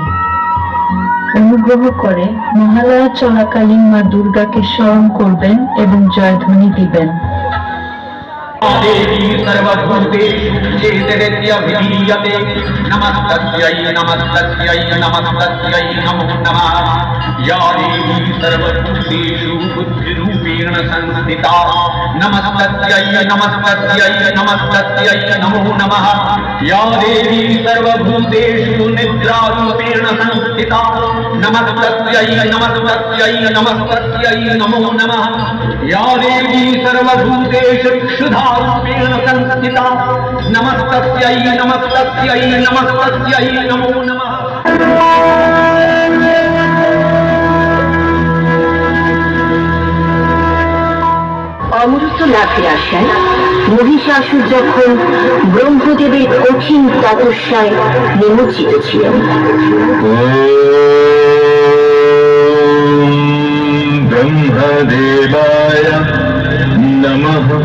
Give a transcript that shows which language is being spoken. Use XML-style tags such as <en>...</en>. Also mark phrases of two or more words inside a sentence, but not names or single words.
<bn>অনুগ্রহ করে মহালয়া চলাকালীন মা দুর্গাকে স্মরণ করবেন এবং জয়ধ্বনি দিবেন।</bn> <sa>देवी सर्वभूतेषु चेतयत्यभिधीयते नमस्तस्यै नमस्तस्यै नमस्तस्यै नमो नमः। या देवी सर्वभूतेषु बुद्धिरूपेण संस्थिता नमस्तस्यै नमस्तस्यै नमस्तस्यै नमो नमः। या देवी सर्वभूतेषु निद्रारूपेण संस्थिता नमस्तस्यै नमस्तस्यै नमस्तस्यै नमो नमः। या देवी सर्वभूतेषु क्षुधारूपेण संस्थिता नमस्तस्यै नमस्तस्यै नमस्तस्यै नमो नमः।</sa> <bn>অমৃত লাভের আশায় মহিষাসুর যখন ব্রহ্মদেবের কঠিন তপস্যায় নিমজ্জিত ছিলেন,</bn> <sa>ব্রহ্মদেবায় নমঃ।</sa>